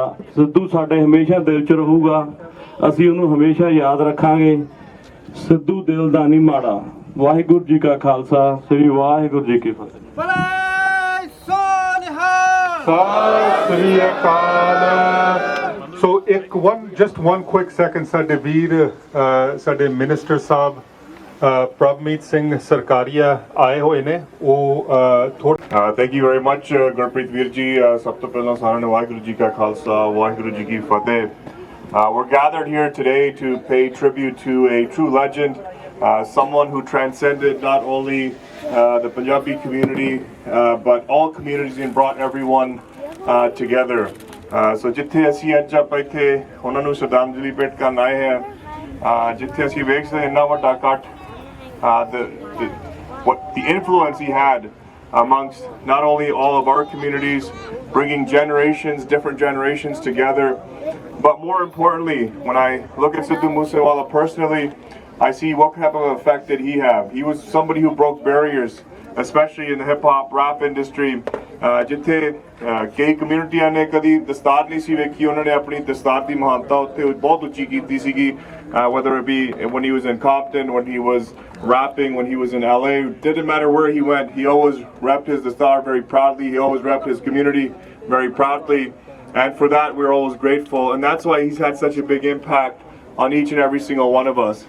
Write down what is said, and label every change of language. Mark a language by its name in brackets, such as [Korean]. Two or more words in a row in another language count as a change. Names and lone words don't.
[Punjabi] ਸਿੱਧੂ ਸਾਡੇ ਹਮੇਸ਼ਾ ਦਿਲ 'ਚ ਰਹੂਗਾ, ਅਸੀਂ ਉਹਨੂੰ ਹਮੇਸ਼ਾ ਯਾਦ ਰੱਖਾਂਗੇ। ਸਿੱਧੂ ਦਿਲ ਦਾ ਨਹੀਂ ਮਾੜਾ। ਵਾਹਿਗੁਰੂ ਜੀ ਕਾ ਖਾਲਸਾ ਸ੍ਰੀ ਵਾਹਿਗੁਰੂ ਜੀ ਕੀ ਫਤਿਹ। ਸਤਿ ਸ੍ਰੀ ਅਕਾਲ। [English] ਸੋ just one quick second, [Punjabi] ਸਾਡੇ ਵੀਰ ਸਾਡੇ ਮਿਨਿਸਟਰ ਸਾਹਿਬ ਪ੍ਰਭਮੀਤ ਸਿੰਘ ਸਰਕਾਰੀਆ ਆਏ ਹੋਏ ਨੇ। ਉਹ [English] Thank you very much [Punjabi] ਗੁਰਪ੍ਰੀਤ ਵੀਰ ਜੀ। ਸਭ ਤੋਂ ਪਹਿਲਾਂ ਸਾਰਿਆਂ ਨੂੰ ਵਾਹਿਗੁਰੂ ਜੀ ਕਾ ਖਾਲਸਾ ਵਾਹਿਗੁਰੂ ਜੀ ਕੀ ਫਤਿਹ। [English] We're gathered here today to pay tribute to a true legend, someone who transcended not only the Punjabi community but all communities and brought everyone together. [Punjabi] So ਜਿੱਥੇ ਅਸੀਂ ਅੱਜ ਆਪਾਂ ਇੱਥੇ ਉਹਨਾਂ ਨੂੰ ਸ਼ਰਧਾਂਜਲੀ ਭੇਟ ਕਰਨ ਆਏ ਹਾਂ, ਜਿੱਥੇ ਅਸੀਂ ਵੇਖਦੇ ਇੰਨਾ ਵੱਡਾ ਇਕੱਠ, [English] what the influence he had amongst not only all of our communities, bringing different generations together, but more importantly, when I look at Sidhu Moosewala personally, I see what type of effect did he have. He was somebody who broke barriers, especially in the hip-hop rap industry. [Punjabi] ਜਿੱਥੇ ਕਈ ਕਮਿਊਨਿਟੀਆਂ ਨੇ ਕਦੀ ਦਸਤਾਰ ਨਹੀਂ ਸੀ ਵੇਖੀ, ਉਹਨਾਂ ਨੇ ਆਪਣੀ ਦਸਤਾਰ ਦੀ ਮਹਾਨਤਾ ਉੱਥੇ ਬਹੁਤ ਉੱਚੀ ਕੀਤੀ ਸੀਗੀ, [English] whether it be when he was in Compton, when he was rapping, when he was in LA, didn't matter where he went, he always repped his dastar very proudly, he always repped his community very proudly, and for that we're always grateful, and that's why he's had such a big impact on each and every single one of us.